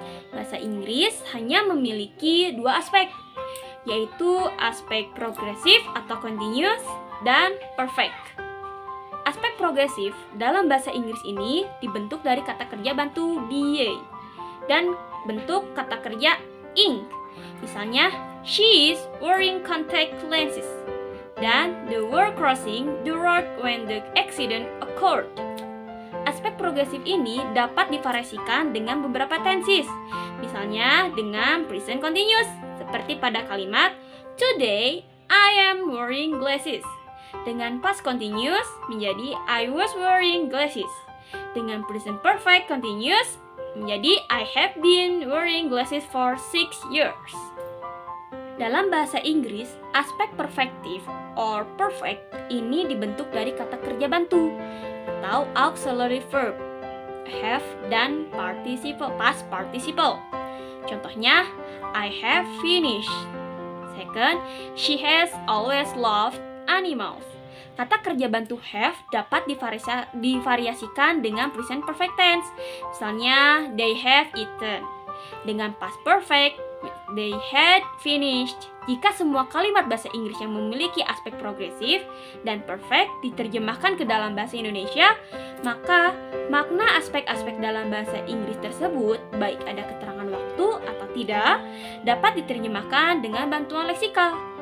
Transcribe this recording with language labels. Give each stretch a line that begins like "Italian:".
Indonesian: Bahasa Inggris hanya memiliki 2 aspek, yaitu aspek progresif atau continuous dan perfect. Aspek progresif dalam bahasa Inggris ini dibentuk dari kata kerja bantu be dan bentuk kata kerja ink.
English: Misalnya, she is wearing contact lenses dan they were crossing the road when the accident occurred.
Indonesian: Aspek progresif ini dapat divariasikan dengan beberapa tenses, misalnya dengan present continuous, seperti pada kalimat
English: Today I am wearing glasses. Dengan past continuous menjadi I was wearing glasses. Dengan present perfect continuous menjadi I have been wearing glasses for 6 years.
Indonesian: Dalam bahasa Inggris, aspek perfective or perfect ini dibentuk dari kata kerja bantu atau auxiliary verb, have dan past participle.
English: Contohnya, I have finished. Second, she has always loved animals.
Indonesian: Kata kerja bantu have dapat divariasikan dengan present perfect tense.
English: Misalnya, they have eaten. Dengan past perfect, they had finished.
Indonesian: Jika semua kalimat bahasa Inggris yang memiliki aspek progresif dan perfect diterjemahkan ke dalam bahasa Indonesia, maka makna aspek-aspek dalam bahasa Inggris tersebut, baik ada keterangan waktu atau tidak, dapat diterjemahkan dengan bantuan leksikal.